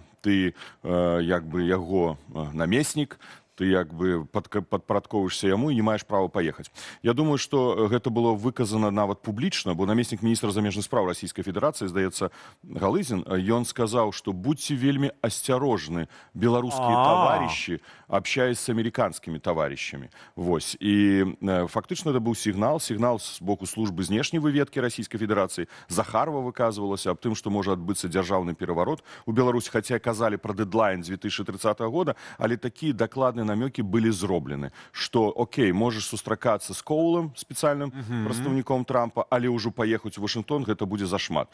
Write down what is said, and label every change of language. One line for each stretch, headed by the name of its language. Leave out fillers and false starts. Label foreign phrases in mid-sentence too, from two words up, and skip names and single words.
Belarusian: Ты, як бы, яго намеснік, ты як бы падпарадковваешся яму і не маеш права паехаць. Я думаю, што гэта было выказана нават публічна, бо намеснік міністра замежных спраў Расійскай Федэрацыі, здаецца, Галызін, ён сказаў, што будьце вельмі асцярожны, беларускія таварышы,
Russian: общаясь с американскими товарищами.
Belarusian: Вось. І фактычна это быў сігнал з боку службы знешняй выведкі Расійскай Федэрацыі. Захарова выказвалася аб тым, што можа адбыцца дзяржаўны пераварот у Беларусі, хаця казалі пра дэдлайн 2030 года, але такія дакладныя намёкі былі зроблены, што, окей, можаш сустракацца з Коулам, спецыяльным прадстаўніком Трампа, але ўжо паехаць у Вашингтон, гэта будзе зашмат.